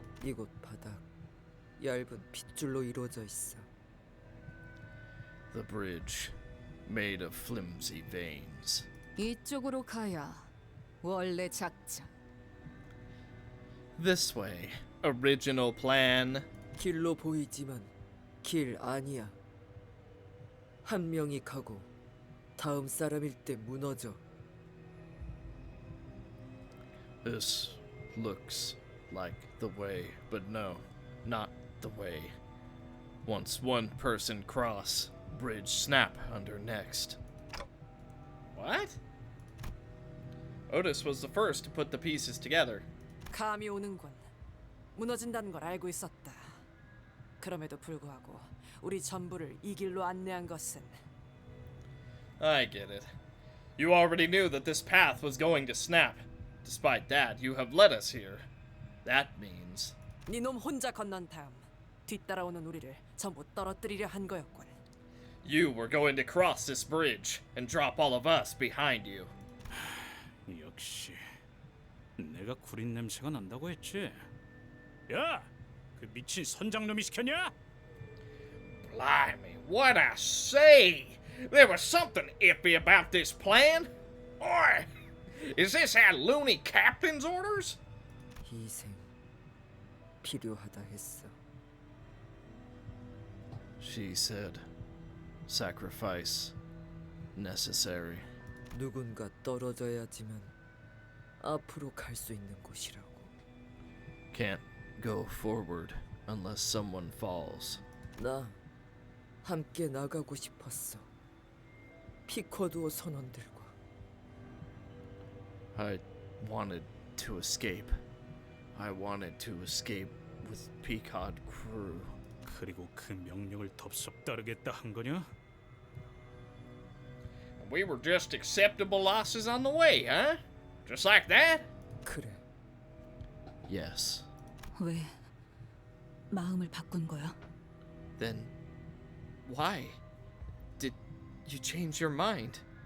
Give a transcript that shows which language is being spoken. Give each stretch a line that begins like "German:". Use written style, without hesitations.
Korean: 이곳 바닥 얇은 핏줄로 이루어져 있어.
English: The bridge, made of flimsy veins.
Korean: 이쪽으로 가야 원래 작전.
English: This way. Original plan.
Korean: 길로 보이지만 길 아니야. 한 명이 가고 다음 사람일 때 무너져.
English: This looks like the way, but no, not the way. Once one person cross, bridge snap under next. What? Otis was the first to put the pieces together.
Korean: 감이 오는군. 무너진다는 걸 알고 있었다. 그럼에도 불구하고 우리 전부를 이 길로 안내한 것은
English: I get it. You already knew that this path was going to snap. Despite that, you have led us here. That means...
Korean: 네놈 혼자 건넌 다음 뒤따라오는 우리를 전부 떨어뜨리려 한 거였군.
English: You were going to cross this bridge and drop all of us behind you.
Korean: 역시 내가 구린 냄새가 난다고 했지. 야, 그 미친 선장놈이 시켰냐?
English: Blimey, what I say? There was something iffy about this plan. Oi, is this our loony captain's orders?
Korean: 희생 필요하다 했어.
English: She said, sacrifice necessary.
Korean: 누군가 떨어져야지만 앞으로 갈 수 있는 곳이라고.
English: Can't go forward unless someone falls.
Korean: 나 함께 나가고 싶었어. 피커두어 선원들과.
English: I wanted to escape. I wanted to escape with Pequod crew.
Korean: 그리고 그 명령을 덥석 따르겠다 한 거냐?
English: We were just acceptable losses on the way, huh? Just like that?
Korean: 그래.
English: Yes.
Korean: 왜 마음을 바꾼 거야?
English: Then... why? Did you change your mind?